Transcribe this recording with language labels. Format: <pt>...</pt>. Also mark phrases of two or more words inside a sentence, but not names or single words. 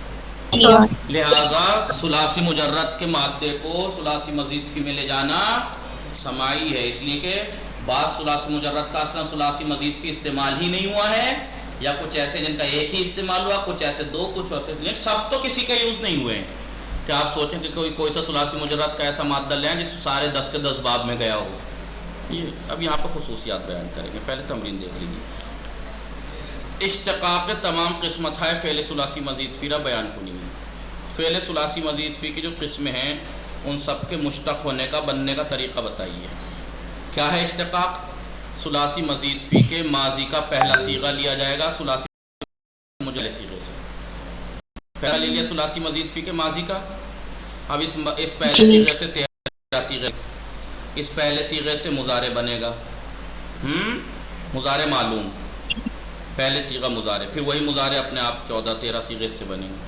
<ur>لہذا ثلاثی مجرد کے مادے کو ثلاثی مزید فی میں لے جانا سماعی ہے، اس لیے کہ بعض ثلاثی مجرد کا اصلا ثلاثی مزید فی استعمال ہی نہیں ہوا ہے، یا کچھ ایسے جن کا ایک ہی استعمال ہوا، کچھ ایسے دو، کچھ ایسے سب تو کسی کا یوز نہیں ہوئے ہیں کہ آپ سوچیں کہ کوئی سا ثلاثی مجرد کا ایسا مادہ لیں جس سارے 10 کے 10 باب میں گیا ہو. یہ اب یہاں پہ خصوصیات بیان کریں گے، پہلے تمرین دیکھ لیجیے.</ur> <fa>اشتقاق تمام قسمت ہے فعل ثلاثی مزید فی را بیان کنی.</fa> <ur>فعل ثلاثی مزید فی کی جو قسمیں ہیں ان سب کے مشتق ہونے کا، بننے کا طریقہ بتائیے. کیا ہے اشتقاق؟ ثلاثی مزید فی کے ماضی کا پہلا صیغہ لیا جائے گا ثلاثی مجرد صیغے سے. پہلا لے لیا ثلاثی مزید فی کے ماضی کا، اب اس پہلے صیغے سے تیرا صیغے، اس پہلے صیغے سے مضارع بنے گا، مضارع معلوم، پہلے صیغہ مضارع، پھر وہی مضارع اپنے آپ 14-13 صیغے سے بنے گا.</ur>